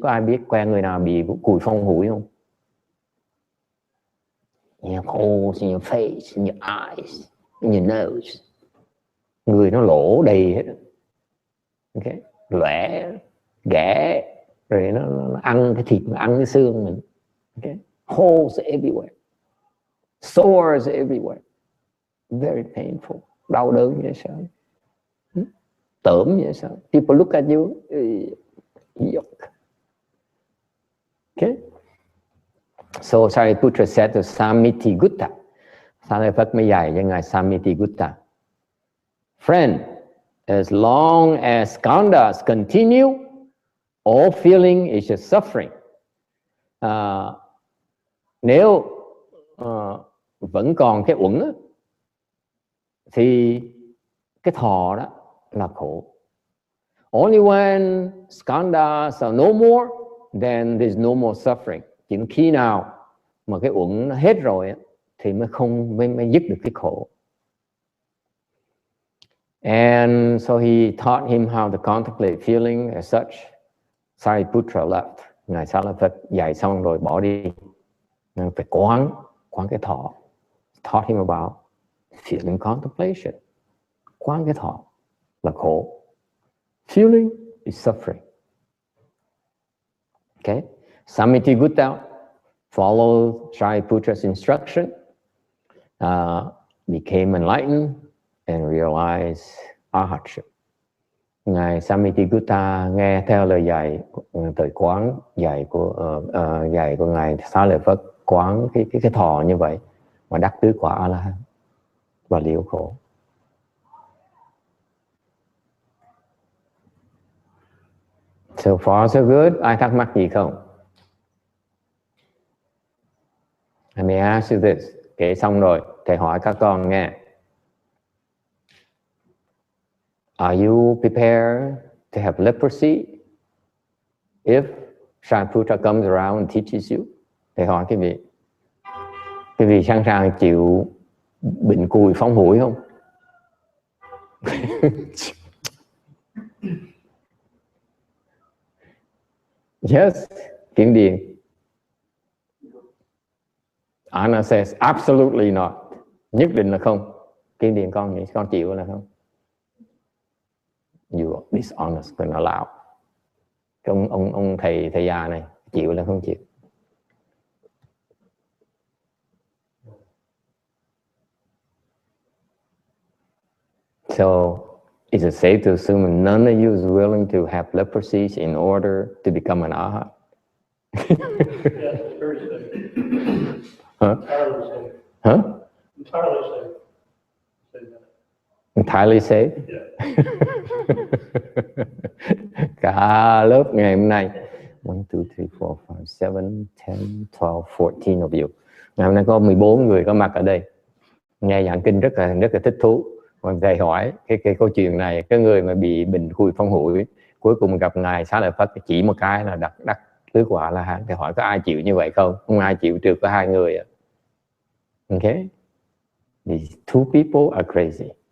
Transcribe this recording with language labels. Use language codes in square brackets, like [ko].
[vi] Có ai biết quen người nào bị cùi phong hủi không? [en] You have holes in your face, in your eyes, in your nose. [vi] Người nó lỗ đầy hết. Okay. Lẻ, ghẻ, rồi nó ăn cái thịt, nó ăn cái xương mình. [en] Okay. Holes everywhere. Sores everywhere. Very painful. [vi] Đau đớn vậy sao? Tởm vậy sao? [en] People look at you. Yuck. Okay. So Shariputra said to Samittigutta. [vi] Xá Lợi Phất mới dạy cho ngài Samittigutta. [en] Friend, as long as skandhas continue, all feeling is just suffering. [vi] Nếu vẫn còn cái uẩn thì cái thọ đó là khổ. [en] Only when skandhas are no more, then there's no more suffering. [vi] Chỉ khi nào mà cái uẩn nó hết rồi thì mới dứt được cái khổ. [en] And so he taught him how to contemplate feeling as such. Sariputra left. [vi] Ngài Xá Lợi Phất dạy xong rồi bỏ đi. Phải quán cái thọ. [en] Taught him about feeling contemplation. [vi] Quán cái thọ là khổ. [en] Feeling is suffering. Okay. Samiti Gutta followed Shariputra's instruction, became enlightened, and realized arhatship. [vi] Ngài Samiti Gutta nghe theo lời dạy tới quán dạy của ngài Xá Lợi Phất, quán cái thọ như vậy mà đắc tứ quả A La Hán và liễu khổ. [en] So far so good. [vi] Ai thắc mắc gì không? [en] Let me ask you this. [vi] Kể xong rồi, thầy hỏi các con nghe. [en] Are you prepared to have leprosy if Shariputra comes around and teaches you? [vi] Thầy hỏi cái vị sẵn sàng chịu bệnh cùi phóng hủi không? [en] Yes, Kiên Điền. Anna says absolutely not. [vi] Nhất định là không. Kiên Điền con chịu là không? [en] You are dishonest and allow. [vi] Cái ông thầy già này chịu là không chịu? [en] So is it safe to assume none of you is willing to have leprosy in order to become an arhat? Yes, it's very safe. Huh? Entirely safe. Huh? Entirely safe. Say that. Entirely safe? Yeah. [vi] Cả lớp ngày hôm nay 1, 2, 3, 4, 5, 6, 7, 10, 12, [en] 14 of you. [vi] Ngày hôm nay có 14 người có mặt ở đây. Nghe giảng kinh rất là thích thú. Còn thầy hỏi cái câu chuyện này, cái người mà bị bệnh cùi phong hủi cuối cùng gặp ngài Xá Lợi Phất chỉ một cái là đắc tứ quả La Hán. Thầy hỏi có ai chịu như vậy không? Không ai chịu, trừ có 2 người. [en] Okay? These two people are crazy.